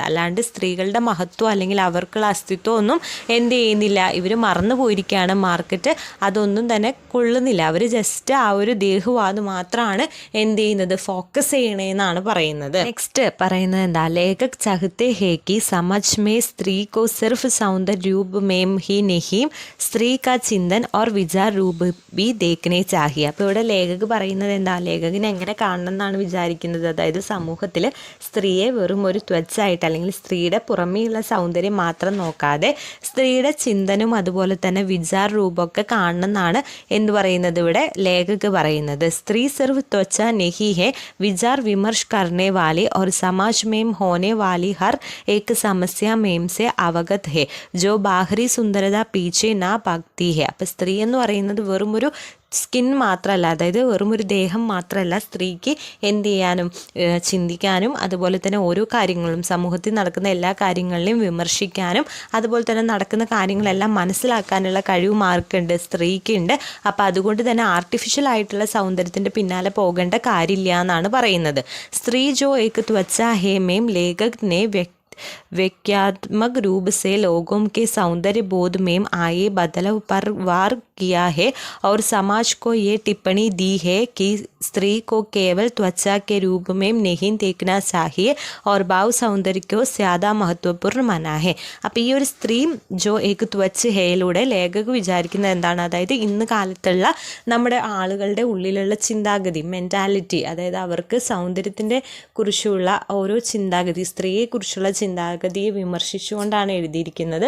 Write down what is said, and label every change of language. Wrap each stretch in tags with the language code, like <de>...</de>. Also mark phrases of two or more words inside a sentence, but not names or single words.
<ml>അല്ലാണ്ട് സ്ത്രീകളുടെ മഹത്വം അല്ലെങ്കിൽ അവർക്കുള്ള അസ്തിത്വം ഒന്നും എന്ത് ചെയ്യുന്നില്ല, ഇവർ മറന്നു പോയിരിക്കുകയാണ്. മാർക്കറ്റ് അതൊന്നും തന്നെ കൊള്ളുന്നില്ല, അവർ ജസ്റ്റ് ആ ഒരു ദേഹവാദം മാത്രമാണ് എന്ത് ചെയ്യുന്നത്, ഫോക്കസ് ചെയ്യണേന്നാണ് പറയുന്നത്. നെക്സ്റ്റ് പറയുന്നത് എന്താ,</ml> <hi>लेखक चाहते हैं कि समाज में स्त्री को सिर्फ सौंदर्य रूप में ही नहीं स्त्री का चिंतन और विचार रूप भी देखने चाहिए.</hi> <ml>അപ്പോൾ ഇവിടെ ലേഖക് പറയുന്നത് എന്താ, ലേഖകിനെ എങ്ങനെ കാണണം എന്നാണ് വിചാരിക്കുന്നത്. അതായത് സമൂഹത്തിൽ സ്ത്രീയെ വെറും ഒരു ത്വച്ചായിട്ട് അല്ലെങ്കിൽ സ്ത്രീയുടെ പുറമേയുള്ള സൗന്ദര്യം മാത്രം നോക്കാതെ സ്ത്രീയുടെ ചിന്തനും അതുപോലെ തന്നെ വിചാർ രൂപമൊക്കെ കാണണം എന്നാണ് എന്ത് പറയുന്നത് ഇവിടെ ലേഖക് പറയുന്നത്.</ml> <hi>स्त्री सिर्फ त्वचा नहीं है विचार विमर्श करने वाली और समाज में होने वाली हर एक समस्या में से अवगत है जो बाहरी सुंदरता पीछे ना भागती है.</hi> <ml>അപ്പോൾ സ്ത്രീ എന്ന് പറയുന്നത് വെറും ഒരു സ്കിൻ മാത്രമല്ല, അതായത് വെറും ഒരു ദേഹം മാത്രമല്ല, സ്ത്രീക്ക് എന്ത് ചെയ്യാനും ചിന്തിക്കാനും അതുപോലെ തന്നെ ഓരോ കാര്യങ്ങളും സമൂഹത്തിൽ നടക്കുന്ന എല്ലാ കാര്യങ്ങളിലും വിമർശിക്കാനും അതുപോലെ തന്നെ നടക്കുന്ന കാര്യങ്ങളെല്ലാം മനസ്സിലാക്കാനുള്ള കഴിവ് മാർക്കുണ്ട്, സ്ത്രീക്കുണ്ട്. അപ്പോൾ അതുകൊണ്ട് തന്നെ ആർട്ടിഫിഷ്യൽ ആയിട്ടുള്ള സൗന്ദര്യത്തിൻ്റെ പിന്നാലെ പോകേണ്ട കാര്യമില്ല എന്നാണ് പറയുന്നത്.</ml> <hi>स्त्री जो एक त्वचा है में लेखक ने व्यंग्यात्मक रूप से लोगों के सौंदर्य बोध में आए बदलाव पर वार किया है और समाज को ये टिप्पणी दी है कि स्त्री को केवल त्वचा के रूप में नहीं देखना चाहिए और भाव सौंदर्य को ज़्यादा महत्वपूर्ण माना है.</hi> <ml>അപ്പോൾ ഈ ഒരു സ്ത്രീ ജോ ഏക് ത്വച്ച് ഹേയിലൂടെ ലേഖക് വിചാരിക്കുന്നത് എന്താണ്, അതായത് ഇന്ന് കാലത്തുള്ള നമ്മുടെ ആളുകളുടെ ഉള്ളിലുള്ള ചിന്താഗതി, മെൻറ്റാലിറ്റി, അതായത് അവർക്ക് സൗന്ദര്യത്തിൻ്റെ കുറിച്ചുള്ള ഓരോ ചിന്താഗതി, സ്ത്രീയെക്കുറിച്ചുള്ള ചിന്താഗതിയെ വിമർശിച്ചുകൊണ്ടാണ് എഴുതിയിരിക്കുന്നത്.</ml>